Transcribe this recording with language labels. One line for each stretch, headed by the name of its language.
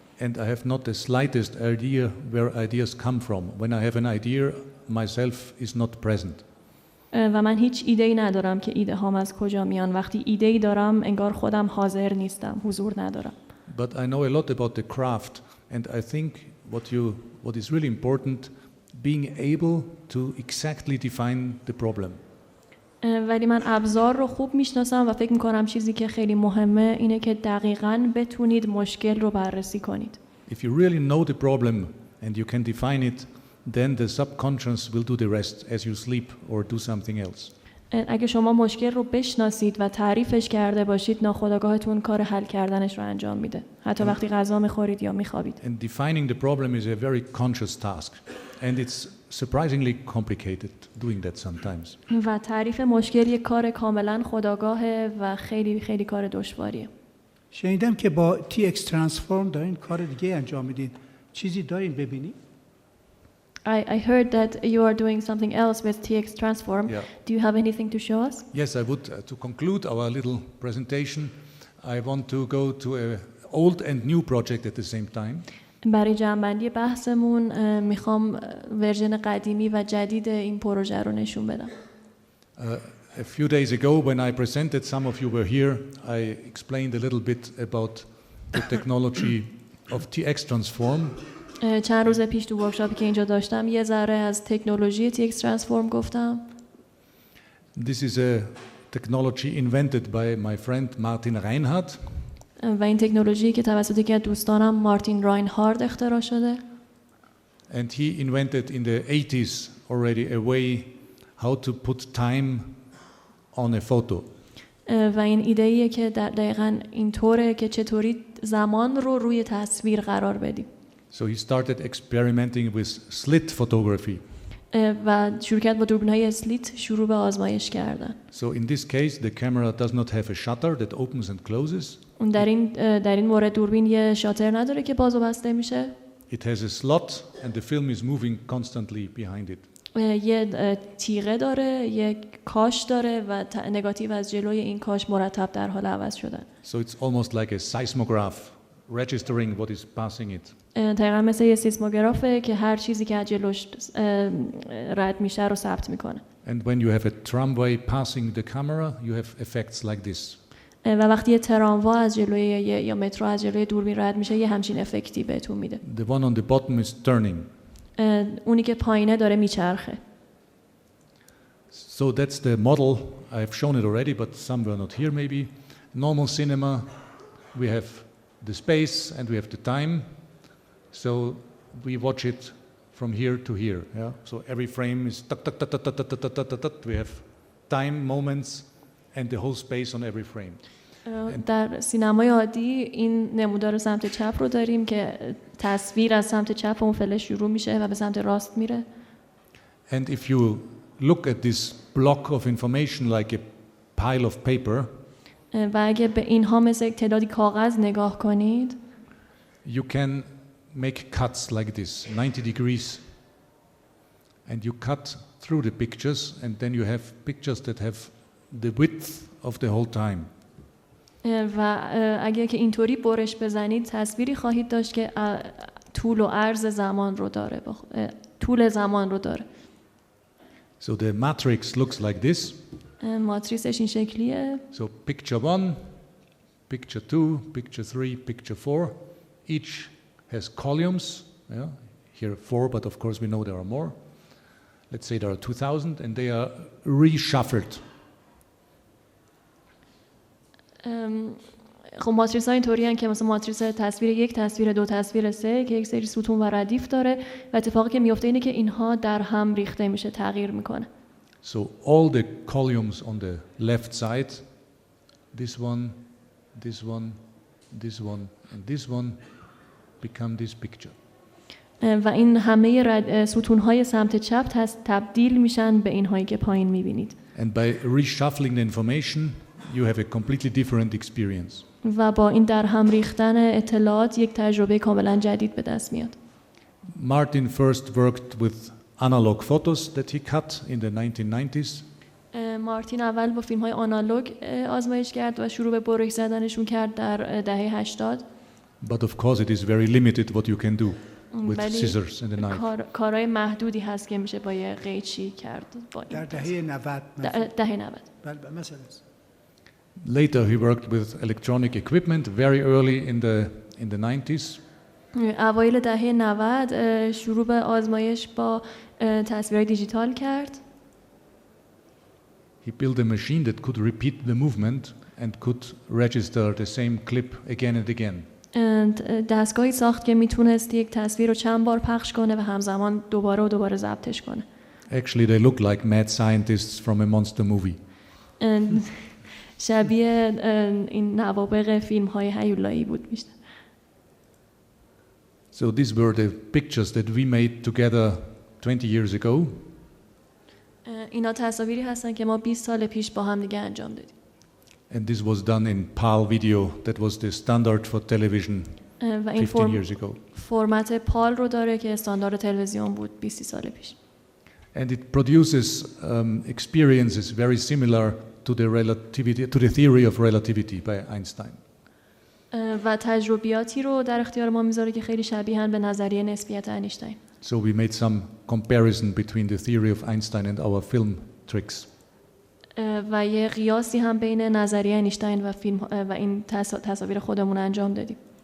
English: And I have not the slightest idea where ideas come from. When I have an idea, myself is not present.
Persian: و من هیچ ایده‌ای ندارم که ایده هام از کجا میان. وقتی ایده‌ای دارم انگار خودم حاضر نیستم، حضور ندارم.
English: But I know a lot about the craft, and I think what is really important, being able to exactly define the problem.
Persian: ولی من ابزار رو خوب میشناسم و فکر میکنم چیزی که خیلی مهمه اینه که دقیقاً بتونید مشکل رو بررسی کنید.
English: If you really know the problem and you can define it, then the subconscious will do the rest as you sleep or do something else.
Persian: اگه شما مشکل رو بشناسید و تعریفش کرده باشید، ناخودآگاهتون کار حل کردنش رو انجام میده، حتی وقتی غذا میخورید یا میخوابید.
English: And defining the problem is a very conscious task, and it's surprisingly complicated doing that sometimes.
Persian: و تعریف مشکل یک کار کاملا خودآگاهه و خیلی خیلی کار دشواریه. شنیدم که با TX ترانسفورم دارین کار دیگه انجام میدین، چیزی دارین ببینی؟
English: I heard that you are doing something else with TX Transform. Yeah. Do you have anything to show us? Yes, I would. To conclude our little presentation, I want to go to an old and new project at the same time.
Persian: برای جمع‌بندی بحثمون میخوام ورژن قدیمی و جدید این پروژه رو نشون بدم.
English: A few days ago, when I presented, some of you were here, I explained a little bit about the technology of TX Transform.
Persian: چند روز پیش تو ورکشاپی که اینجا داشتم یه ذره از تکنولوژی TX Transform گفتم.
English: This is a technology invented by my friend Martin Reinhardt.
Persian: و این تکنولوژی که توسط یکی از دوستانم مارتین راینهارد اختراع شده.
English: And he invented in the 80s already a way how to put time on a photo.
Persian: و این ایده‌ایه که دقیقاً اینطوره که چطوری زمان رو روی تصویر قرار بدیم.
English: So he started experimenting with slit photography.
Persian: و شروع کرد با دوربین‌های اسلیت شروع به آزمایش کردن.
English: So in this case the camera does not have a shutter that opens and closes.
Persian: در این مورد دوربین یه شاتر نداره که باز و بسته میشه.
English: It has a slot and the film is moving constantly behind it.
Persian: یه تیغه داره، یک کاش داره و نگاتیو از جلوی این کاش مرتب در حال عوض شدن.
English: So it's almost like a seismograph registering what is passing it.
Persian: دقیقاً مثل یه سیسموگرافه که هر چیزی که از جلوش رد میشه رو ثبت میکنه.
English: And when you have a tramway passing the camera, you have effects like this.
Persian: و وقتی یه تراموا از جلوی یا مترو از جلوی دوربین رد میشه یه همچین افکتی بهتون میده.
English: The one on the bottom is turning.
Persian: اونی که پایینه داره میچرخه.
English: So that's the model. I have shown it already, but some were not here maybe. Normal cinema, we have the space and we have the time. So we watch it from here to here. Yeah? So every frame is tuck, tuck, tuck, tuck, tuck, tuck, tuck, tuck, tuck, tuck. We have time, moments, and the whole space on every frame.
Persian: در سینمای عادی این نمودار سمت چپ رو داریم که تصویر از سمت چپ اون فلش شروع میشه و به سمت راست میره.
English: And if you look at this block of information like a pile of paper,
Persian: و اگه به اینها مثل تعدادی کاغذ نگاه کنید,
English: you can make cuts like this, 90 degrees, and you cut through the pictures, and then you have pictures that have the width of the whole time.
Persian: و اگر که اینطوری برش بزنید تصویری خواهید داشت که طول و عرض زمان رو داره، طول زمان رو داره.
English: So the matrix looks like this.
Persian: ماتریسش این شکلیه.
English: So picture 1, picture 2, picture 3, picture 4. Each has columns. Yeah? Here 4, but of course we know there are more. Let's say there are 2,000, and they are reshuffled.
Persian: خب ماتریس ها اینطوری هستند که مثلا ماتریس تصویر 1، تصویر 2، تصویر 3 که یک سری ستون و ردیف داره و اتفاقی که میفته اینه که اینها در هم ریخته میشه، تغییر میکنه.
English: So all the columns on the left side, this one, this one, this one, and this one become this picture.
Persian: و این همه ستون‌های سمت چپ تبدیل میشن به اینهایی که پایین میبینید.
English: And by reshuffling the information, you have a completely different experience.
Persian: و با این در هم ریختن اطلاعات یک تجربه کاملا جدید به دست میاد.
English: Martin first worked with analog photos that he cut in the 1990s.
Persian: مارتین اول با فیلم‌های آنالوگ آزمایش کرد و شروع به برش زدنشون کرد در دهه 80.
English: But of course it is very limited what you can do with scissors and a knife.
Persian: کارهای محدودی هست که میشه با یه قیچی کرد. در دهه 90. دهه 90. بله مثلا.
English: Later he worked with electronic equipment very early in the 90s.
Persian: اوایل دهه 90 شروع به آزمایش با تصویر دیجیتال کرد.
English: He built a machine that could repeat the movement and could register the same clip again and again.
Persian: دستگاهی ساخت که میتونست یک تصویر رو چند بار پخش کنه و همزمان دوباره و دوباره ضبطش کنه.
English: Actually they look like mad scientists from a monster movie.
Persian: شبیه این نوابغ فیلم‌های هیولایی بود بیشتر.
English: So these were the pictures that we made together 20 years ago.
Persian: اینا تصاویری هستن که ما 20 سال پیش با هم دیگه انجام دادیم.
English: And this was done in PAL video. That was the standard for television 15 years ago.
Persian: فرمت پال رو داره که استاندارد تلویزیون بود 20 سال پیش.
English: And it produces experiences very similar to the theory of relativity by Einstein.
Persian: و تجربیاتی رو در اختیار ما میذاره که خیلی شبیهن به نظریه نسبیت اینشتین.
English: So we made some comparison between the theory of Einstein and our film tricks.
Persian: و یه قیاسی هم بین نظریه اینشتین و فیلم و این تصاویر خودمون انجام دادیم.